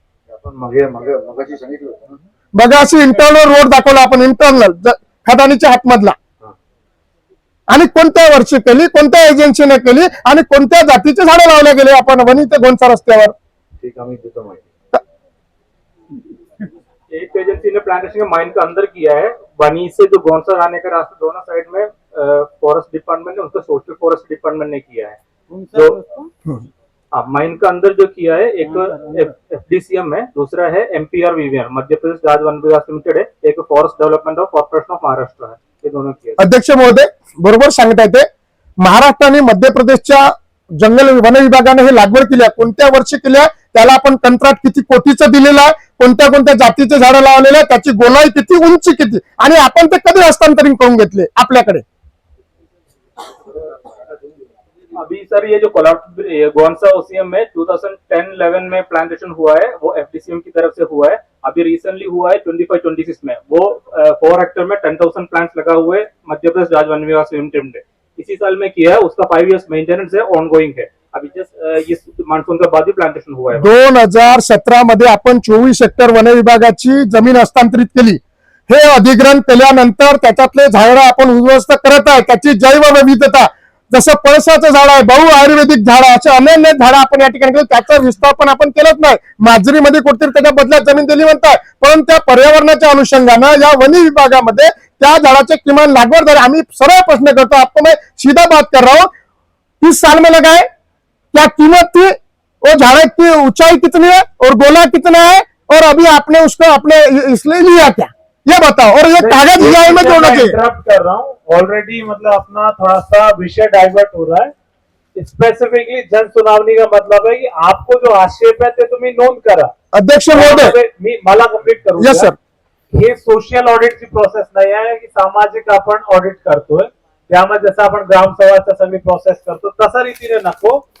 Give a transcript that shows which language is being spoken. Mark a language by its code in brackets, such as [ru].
[mr] मगाशी सांगितलं होतं ना. बघा अशी इंटरनल रोड दाखवला आपण, इंटरनल खदानीच्या हातमधला, आणि कोणत्या वर्षी केली, कोणत्या एजन्सीने केली आणि कोणत्या जातीचे झाडं लावले गेले आपण वनी ते गोंसा रस्त्यावर? ठीक आम्ही देतो माहिती. [hi] एक एजेंसी ने प्लांटेशन माइन का अंदर किया है, वनी से जो गोंसा जाने का रास्ता दोनों साइड में फॉरेस्ट डिपार्टमेंट ने, उसको सोशल फॉरेस्ट डिपार्टमेंट ने किया है. जो माइन का अंदर जो किया है, एक FDCM है, दूसरा है MPR VVR मध्य प्रदेश राज्य वन विकास लिमिटेड है, एक forest development of corporation of Maharashtra है. हे दोनों किया. [mr] अध्यक्ष महोदय बरोबर सांगता येते, महाराष्ट्र आणि मध्य प्रदेशच्या जंगल वन विभागाने हे लागवड केली आहे. कोणत्या वर्षी केली आहे, त्याला आपण कंत्राट किती कोटीचं दिलेलं आहे, कोणत्या कोणत्या जातीचे झाडं लावलेले आहे, त्याची गोलाई किती, उंची किती, आणि आपण ते कधी हस्तांतरित करून घेतले आपल्याकडे? [hi] अभी सर ये जो गोंसा OCM में 2010-11 में प्लांटेशन हुआ है वो FDCM की तरफ से हुआ है. अभी रिसेंटली हुआ है 25-26 में, वो 4 हेक्टेयर में 10,000 प्लांट्स लगा हुए मध्य प्रदेश राज्य वन विकास लिमिटेड ने इसी साल में किया है. उसका 5 years मेंटेनेंस है, ऑनगोइंग है. अभी जस्ट इस मानसून के बाद ही प्लांटेशन हुआ है. [mr] 2017 मध्ये आपण 24 हेक्टर वन विभागाची जमीन हस्तांतरित केली. हे अधिग्रहण केल्यानंतर त्याच्यातले झाडं आपण उद्ध्वस्त करत आहे, त्याची जैव विविधता जसं पळसाचं झाड आहे, बहु आयुर्वेदिक झाड आहे, असे अनेक झाडं आपण या ठिकाणी केलं. त्याचा विस्तार पण आपण केलाच नाही. माजरीमध्ये कुठेतरी त्याच्या बदल्यात जमीन दिली म्हणतात, पण त्या पर्यावरणाच्या अनुषंगानं या वनी विभागामध्ये त्या झाडाचे किमान लागवड झाली. आम्ही सरळ प्रश्न करतो, [hi] आपको मैं सीधा बात कर रहा हूं, 30 साल में लगाए, क्या कीमत थी, वो झाड़ की ऊंचाई कितनी है और गोला कितना है, और अभी आपने उसको अपने इसलिए लिया क्या, ये बताओ. और ये कागज EIA में जोड़ना चाहिए. इंटरप्ट कर रहा हूँ ऑलरेडी, मतलब अपना थोड़ा सा विषय डाइवर्ट हो रहा है. स्पेसिफिकली जन सुनावणी का मतलब है की आपको जो आक्षेप [mr] आहे ते तुम्ही नोंद करा. अध्यक्ष महोदय, मी मला कंप्लीट करू [en] यस [mr] द्या. [en] Sir. [mr] हे सोशल ऑडिटची प्रोसेस नाही आहे की सामाजिक आपण ऑडिट करतोय. त्यामध्ये जसं आपण ग्रामसभाचा सगळी प्रोसेस करतो तसा रीतीने नको.